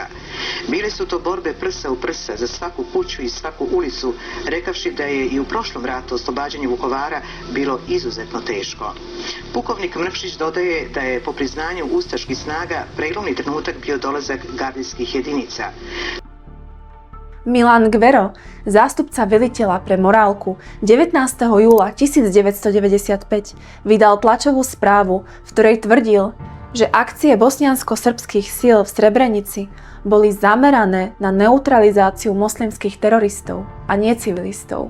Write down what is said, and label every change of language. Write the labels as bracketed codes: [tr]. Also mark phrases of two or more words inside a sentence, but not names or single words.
[sr] Bile su to borbe prsa u prsa za svaku kuću i svaku ulicu, rekavši da je i u prošlom ratu oslobađanje Vukovara bilo izuzetno teško. Pukovnik Mrkšić dodaje da je po priznanju ustaških snaga prelomni trenutak bio dolazak gardijskih jedinica. [sk] Milan Gvero, zástupca veliteľa pre morálku, 19. júla 1995 vydal tlačovú správu, v ktorej tvrdil, že akcie bosniansko-srbských síl v Srebrenici boli zamerané na neutralizáciu moslimských teroristov a nie civilistov.